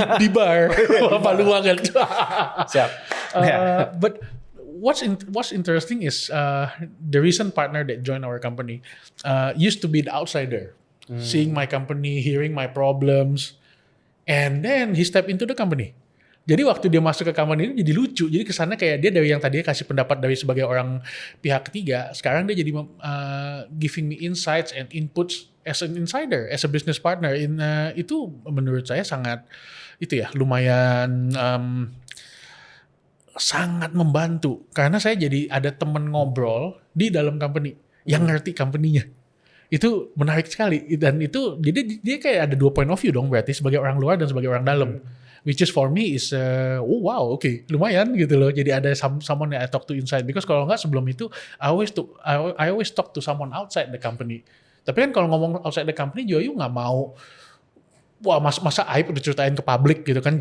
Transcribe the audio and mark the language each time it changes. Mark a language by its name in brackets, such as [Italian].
[Indonesian] di bar, malu banget. Siap. [English] But what's interesting is the recent partner that joined our company used to be the outsider, seeing my company, hearing my problems, and then he stepped into the company. [Indonesian] Jadi waktu dia masuk ke company ini jadi lucu. Jadi kesannya kayak dia dari yang tadinya kasih pendapat dari sebagai orang pihak ketiga, sekarang dia jadi [English] giving me insights and inputs as an insider, as a business partner. [Indonesian] Itu menurut saya sangat lumayan sangat membantu. Karena saya jadi ada temen ngobrol di dalam company yang ngerti company-nya. Itu menarik sekali. Dan itu jadi dia kayak ada 2 point of view dong berarti, sebagai orang luar dan sebagai orang dalam. [English] Which is for me is [Indonesian] lumayan gitu loh. Jadi ada [English] someone [Indonesian] yang [English] I talk to inside, because [Indonesian] kalau nggak sebelum itu [English] I always talk to someone outside the company. [Indonesian] Tapi kan kalau ngomong [English] outside the company, [Indonesian] Joyu nggak mau masa aib udah ceritain ke publik gitu kan.